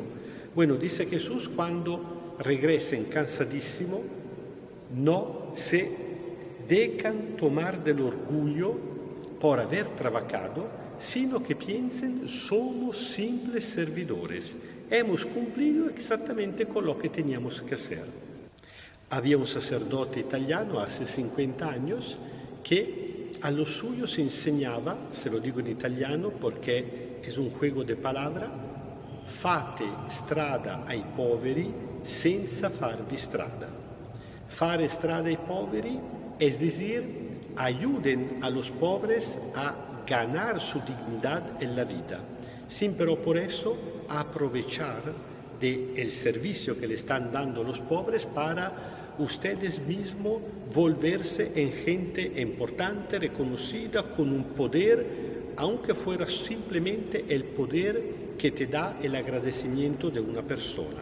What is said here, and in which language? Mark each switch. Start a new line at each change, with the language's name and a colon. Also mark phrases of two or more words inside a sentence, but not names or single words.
Spanish: Bueno, dice Jesús, cuando regresen cansadísimo, no se dejan tomar del orgullo por haber trabajado, sino que piensen, somos simples servidores, hemos cumplido exactamente con lo que teníamos que hacer. Había un sacerdote italiano hace 50 años que a los suyos enseñaba, se lo digo en italiano porque es un juego de palabras,
Italian: fate strada ai poveri senza farvi strada. Fare strada ai poveri,
Spanish: es decir, ayuden a los pobres a ganar su dignidad en la vida, sin pero por eso aprovechar del servicio que le están dando los pobres para ustedes mismos volverse en gente importante, reconocida, con un poder, aunque fuera simplemente el poder que te da el agradecimiento de una persona.